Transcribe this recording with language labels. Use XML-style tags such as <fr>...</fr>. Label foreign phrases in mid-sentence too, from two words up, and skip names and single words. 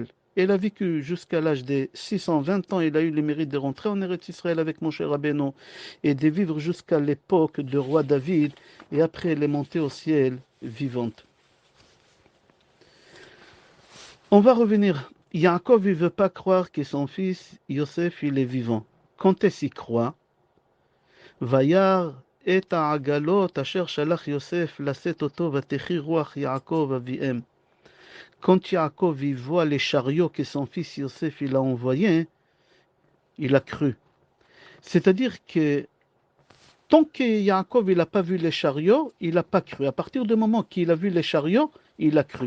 <fr>Elle a vécu jusqu'à l'âge de 620 ans. Il a eu le mérite de rentrer en Eretz Israël avec Moshe Rabbeinu et de vivre jusqu'à l'époque du roi David. Et après, elle est montée au ciel vivante. On va revenir. Yaakov, il ne veut pas croire que son fils Yosef, il est vivant. Quand est-ce qu'il croit?</fr> <he>וירא את העגלות אשר שלח יוסף לשאת אותו ותחי רוח יעקב אביהם.</he> <fr>Quand Yaakov il voit les chariots que son fils Yosef il a envoyés, il a cru. C'est-à-dire que tant que Yaakov il n'a pas vu les chariots, il n'a pas cru. À partir du moment qu'il a vu les chariots, il a cru.</fr>